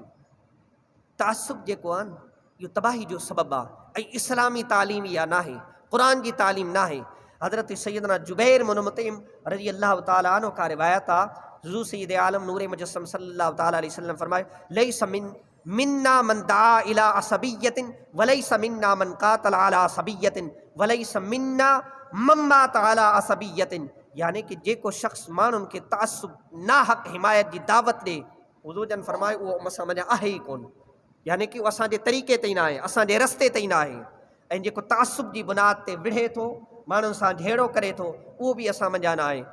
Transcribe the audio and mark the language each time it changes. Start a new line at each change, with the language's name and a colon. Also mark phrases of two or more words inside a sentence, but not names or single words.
Sindhi: तअस्सुब जेको आहे न, इहो तबाही जो सबबु आहे ऐं इस्लामी तालीम इहा नाहे, क़ुरान जी तालीम नाहे। हज़रत सैयदना जुबैर बिन मुतइम
Arabic: رضي الله تعالى عنه
Sindhi: का रिवायत आहे, हुज़ूर सैयद आलम नूर मुजस्सम
Arabic: صلى الله تعالى عليه وسلم
Sindhi: फरमाए,
Arabic: ليس منا من دعا إلى عصبية وليس منا من قاتل على عصبية وليس منا من مات على عصبية.
Sindhi: यानी कि जेको शख़्स माण्हुनि खे तअस्सुब नाहक हिमायत जी दावत ॾे, हुज़ूर जन फरमाए उहो असां मञा आहे ई कोन। यानी कि उहो असांजे तरीक़े ते ई न आहे, असांजे रस्ते ते ई न आहे। ऐं जेको तअस्सुब जी बुनियाद ते विढ़े थो, माण्हुनि सां झेड़ो करे थो, उहो बि असां मंझा न आहे।